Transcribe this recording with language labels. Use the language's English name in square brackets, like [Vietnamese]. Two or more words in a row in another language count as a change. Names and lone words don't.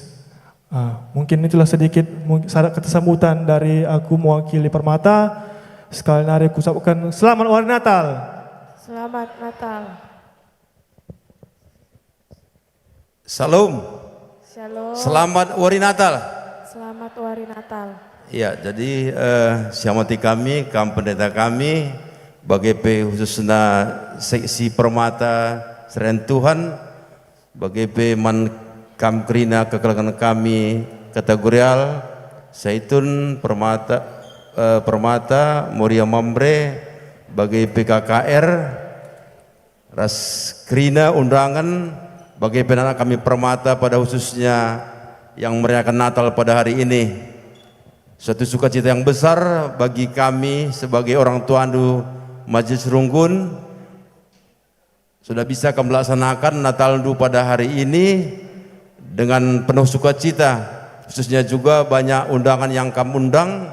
[Indonesian] Mungkin itulah sedikit kesambutan dari aku mewakili Permata. Sekali lagi aku ucapkan selamat Hari Natal. Selamat Natal. Salam. Shalom. Selamat Hari Natal. Selamat Hari Natal. [Batak Karo] Ya, jadi siamati kami, kam pendeta kami, bagi khususnya seksi permata seren Tuhan, bagi man kam krina kekelangan kami kategorial, Zaitun permata permata Moria Mambre, bagi PKKR, ras krina undangan, bagi anak kami permata [Indonesian] pada khususnya yang merayakan Natal pada hari ini. Suatu sukacita yang besar bagi kami sebagai orang tuandu Majelis Runggun sudah bisa kami melaksanakan Natal Ndu pada hari ini dengan penuh sukacita, khususnya juga banyak undangan yang kami undang.